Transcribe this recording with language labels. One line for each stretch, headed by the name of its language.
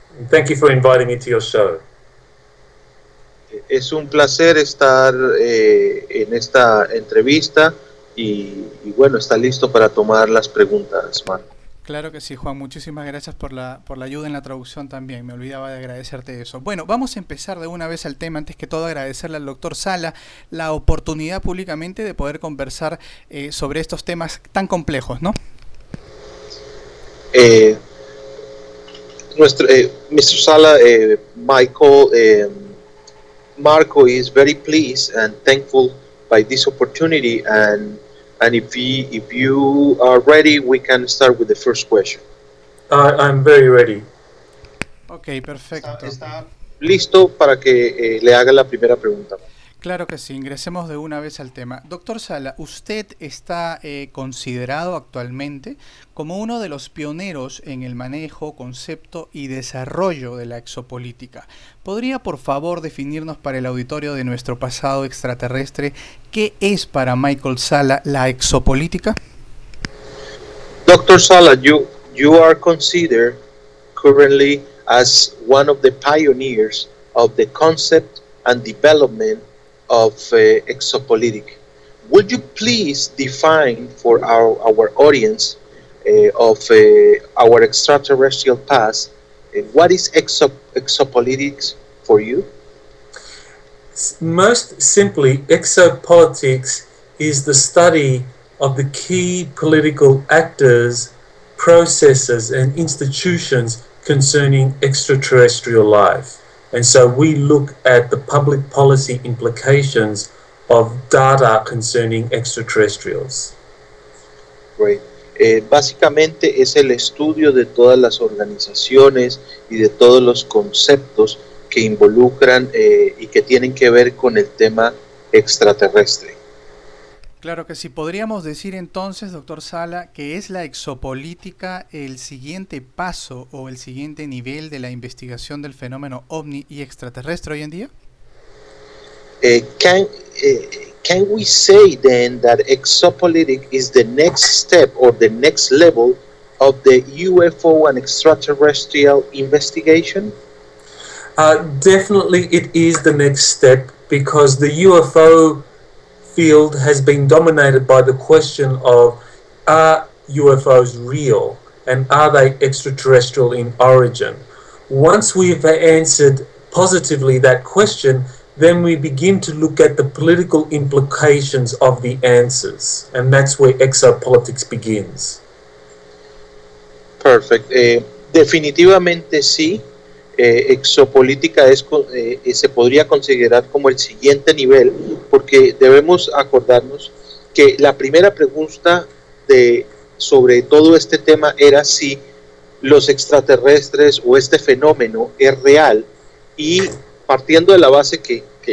English: Thank you for inviting me to your show.
Spanish: Es un placer estar en esta entrevista y bueno, está listo para tomar las preguntas, Marco. Claro que sí, Juan. Muchísimas gracias por la ayuda en la traducción también. Me olvidaba de agradecerte eso. Bueno, vamos a empezar de una vez al tema. Antes que todo, agradecerle al doctor Sala la oportunidad públicamente de poder conversar sobre estos temas tan complejos, ¿no?
English: Mr. Sala, Marco is very pleased and thankful by this opportunity, and if you are ready, we can start with the first question. I'm very ready.
Spanish: Okay, perfecto. Está listo para que le haga la primera pregunta. Claro que sí, ingresemos de una vez al tema. Doctor Sala, usted está considerado actualmente como uno de los pioneros en el manejo, concepto y desarrollo de la exopolítica. ¿Podría, por favor, definirnos para el auditorio de Nuestro Pasado Extraterrestre qué es para Michael Sala la exopolítica?
English: Doctor Sala, you are considered currently as one of the pioneers of the concept and development of exopolitics. Would you please define for our audience our extraterrestrial past, what is exopolitics for you? Most simply, exopolitics is the study of the key political actors, processes, and institutions concerning extraterrestrial life. And so we look at the public policy implications of data concerning extraterrestrials. Right.
Spanish: Básicamente es el estudio de todas las organizaciones y de todos los conceptos que involucran y que tienen que ver con el tema extraterrestre. Claro que sí. Podríamos decir entonces, doctor Sala, que es la exopolítica el siguiente paso o el siguiente nivel de la investigación del fenómeno ovni y extraterrestre hoy en día.
English: Can we say then that exopolitics is the next step or the next level of the UFO and extraterrestrial investigation? Definitely, it is the next step because the UFO field has been dominated by the question of, are UFOs real and are they extraterrestrial in origin? Once we've answered positively that question, then we begin to look at the political implications of the answers, and that's where exopolitics begins. Perfect.
Spanish: Definitivamente sí. Exopolítica se podría considerar como el siguiente nivel, porque debemos acordarnos que la primera pregunta sobre todo este tema era si los extraterrestres o este fenómeno es real, y partiendo de la base que